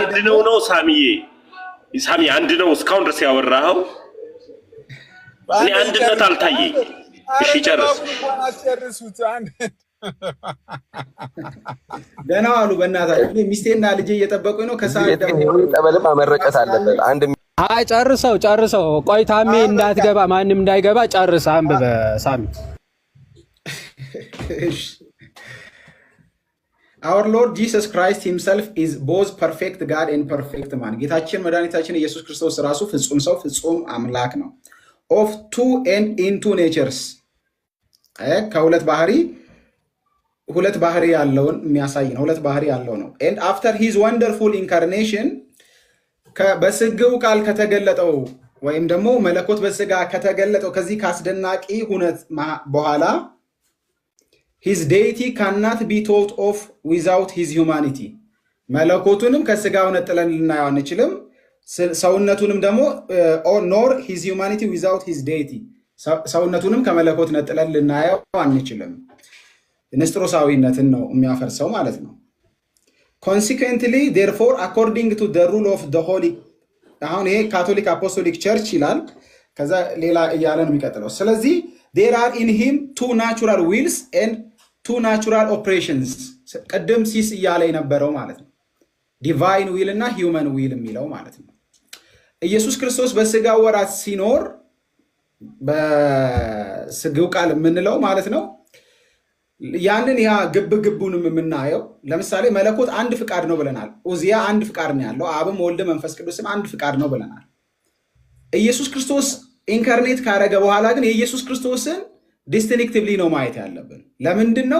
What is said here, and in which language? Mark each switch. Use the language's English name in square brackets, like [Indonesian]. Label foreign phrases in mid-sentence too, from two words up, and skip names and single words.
[Amharic] አንድ ነው ሳሚዬ። ሳሚ አንድ ነው እስካሁን ድረስ ያወራኸው። እኔ አንድነት አልታየኝ። እሺ ጨርስ። ደህና ዋሉ በእናታችሁ። ሚስቴና ልጄ እየጠበቁኝ ነው። ከሰዓት ደግሞ ጠበልም መረጨት አለበት። አንድ አይ ጨርሰው። ቆይ ታሜ እንዳትገባ ማንም እንዳይገባ ጨርስ። አንብበ ሳሚ። [English] Our Lord Jesus Christ himself is both perfect God and perfect man. [Amharic] ጌታችን መድኃኒታችን ኢየሱስ ክርስቶስ ራሱ ፍጹም ሰው ፍጹም አምላክ ነው። [English] Of two and in two natures [Amharic] ከሁለት ባህሪ ያለውን የሚያሳይ ነው። ሁለት ባህሪ ያለው ነው። [English] And after his wonderful incarnation [Amharic] በስጋው ቃል ከተገለጠው ወይም ደግሞ መለኮት በስጋ ከተገለጠው ከዚህ ካስደናቂ ሁነት በኋላ [English] his deity cannot be thought of without his humanity. [Amharic] መለኮቱንም ከስጋው ነጥለን ልናየው አንችልም። ሰውነቱንም ደግሞ [English] nor his humanity without his deity. [Amharic] ሰውነቱንም ከመለኮት ነጥለን ልናየው አንችልም። ንስጥሮሳዊነትን ነው የሚያፈርሰው ማለት ነው። [English] Consequently, therefore, according to the rule of the holy [Amharic] አሁን ይሄ [English] Catholic Apostolic Church [Amharic] ይላል። ከዛ ሌላ እያለ ነው የሚቀጥለው። ስለዚህ [English] there are in him two natural wills and two natural operations. [Amharic] ቀደም ሲስ እያለ የነበረው ማለት ነው። [English] divine will [Amharic] እና [English] human will [Amharic] የሚለው ማለት ነው። ኢየሱስ ክርስቶስ በስጋ ወራት ሲኖር በስጋው ቃል የምንለው ማለት ነው። ያንን ያ ግብግቡንም የምናየው ለምሳሌ መለኮት አንድ ፍቃድ ነው ብለናል። ኡዚያ አንድ ፍቃድ ነው ያለው። አብም ወልድ መንፈስ ቅዱስም አንድ ፍቃድ ነው ብለናል። ኢየሱስ ክርስቶስ ኢንካርኔት ካረገ በኋላ ግን የኢየሱስ ክርስቶስን ዲስቲንክቲቭሊ ነው ማየት ያለብን። ለምንድን ነው?